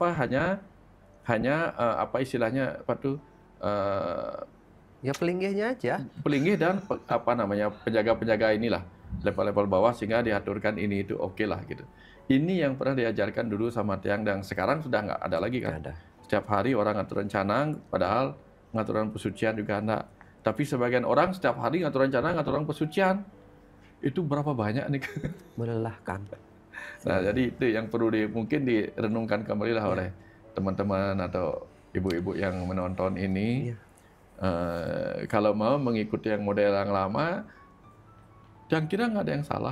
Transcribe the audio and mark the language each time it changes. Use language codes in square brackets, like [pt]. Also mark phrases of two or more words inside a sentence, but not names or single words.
[id] Hanya apa istilahnya apa tuh? Ya pelinggihnya aja. Pelinggih dan apa namanya penjaga-penjaga inilah level-level bawah sehingga diaturkan ini itu oke lah gitu. Ini yang pernah diajarkan dulu sama tiang dan sekarang sudah nggak ada lagi kan. Nggak ada. Setiap hari orang ngaturan canang, padahal ngaturan pesucian juga enggak. Tapi sebagian orang setiap hari ngaturan canang, ngaturan pesucian. Itu berapa banyak nih? Melelahkan. Nah, jadi itu yang perlu mungkin direnungkan kembali lah oleh teman-teman atau ibu-ibu yang menonton ini. Iya. Kalau mau mengikuti yang model yang lama, yang kira nggak ada yang salah.